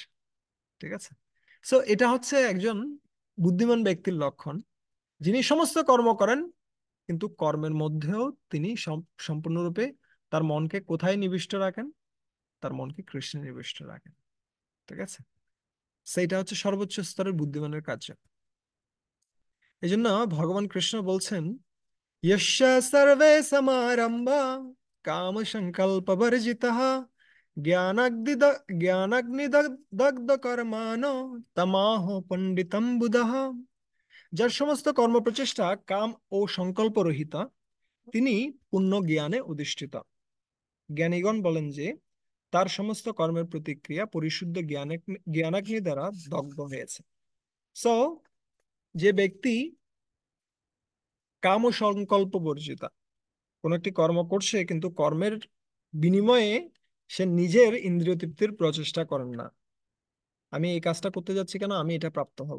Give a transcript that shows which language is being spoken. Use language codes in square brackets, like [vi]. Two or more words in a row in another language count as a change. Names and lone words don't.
[bn] ঠিক আছে, সো এটা হচ্ছে একজন বুদ্ধিমান ব্যক্তির লক্ষণ, যিনি সমস্ত কর্ম করেন, কিন্তু কর্মের মধ্যেও তিনি সম্পূর্ণরূপে তার মনকে কোথায় নিবিষ্ট রাখেন? তার মনকে কৃষ্ণে নিবিষ্ট রাখেন। ঠিক আছে, সেইটা হচ্ছে সর্বোচ্চ স্তরের বুদ্ধিমানের কার্য। এই জন্য ভগবান কৃষ্ণ বলছেন, [sa] यस्य सर्वे समारंभा काम संकल्प वर्जितः ज्ञानाग्निदग्ध कर्माणो तमाहो पंडितम बुधः। [bn] যার সমস্ত কর্ম প্রচেষ্টা কাম ও সংকল্প রহিত, তিনি পূর্ণ জ্ঞানে অধিষ্ঠিত। জ্ঞানীগণ বলেন যে তার সমস্ত কর্মের প্রতিক্রিয়া পরিশুদ্ধ জ্ঞানাগ্নি দ্বারা দগ্ধ হয়েছে। সো যে ব্যক্তি কাম ও সংকল্প বর্জিত কোন একটি কর্ম করছে, কিন্তু কর্মের বিনিময়ে সে নিজের ইন্দ্রিয় তৃপ্তির প্রচেষ্টা করেন না, আমি এই কাজটা করতে যাচ্ছি কেন, আমি এটা প্রাপ্ত হব।